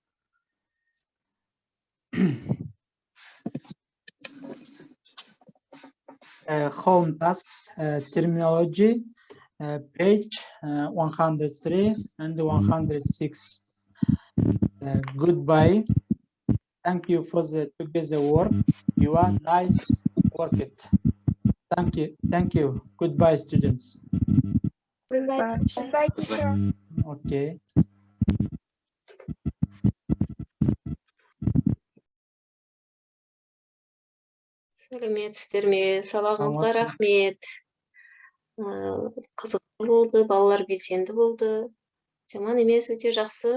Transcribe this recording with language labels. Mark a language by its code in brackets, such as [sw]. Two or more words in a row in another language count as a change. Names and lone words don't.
[en] Home tasks, terminology, page 103 and 106. Goodbye. Thank you for the together work. You are nice work it. Thank you. Thank you. Goodbye, students. Goodbye, teacher. Okay. [kk] Сәлеметсіздер ме? Сабағыңызға рахмет. Қызықты болды, балалар белсенді болды. Жаман емес, өте жақсы.